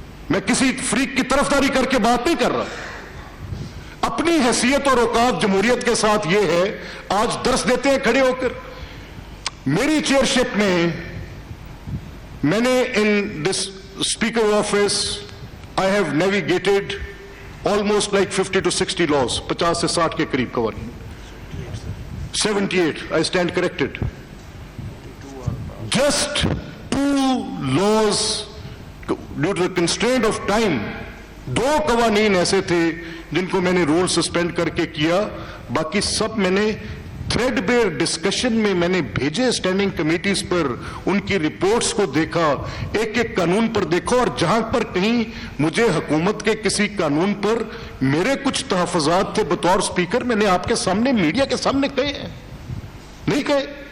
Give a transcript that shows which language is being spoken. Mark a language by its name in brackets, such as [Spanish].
[Urdu] میں کسی فریق کی طرفداری کر کے بات نہیں کر رہا. اپنی حیثیت اور اوقات جمہوریت کے ساتھ یہ ہے, آج درس دیتے ہیں کھڑے ہو کر. میری چیئرشپ میں نے [English] in this speaker office I have navigated almost like 50 to 60 laws, [Urdu] 50 سے 60 کے قریب قوانین. [English] 78, I stand corrected. Just 2 laws due to the constraint of time. [Urdu] 2 قوانین ایسے تھے جن کو میں نے رول سسپینڈ کر کے کیا. باقی سب میں نے [English] threadbare discussion [Urdu] میں نے بھیجے اسٹینڈنگ کمیٹیز پر, ان کی رپورٹس کو دیکھا, ایک ایک قانون پر دیکھا, اور جہاں پر کہیں مجھے حکومت کے کسی قانون پر میرے کچھ تحفظات تھے بطور سپیکر, میں نے آپ کے سامنے میڈیا کے سامنے کہے ہیں. نہیں کہے.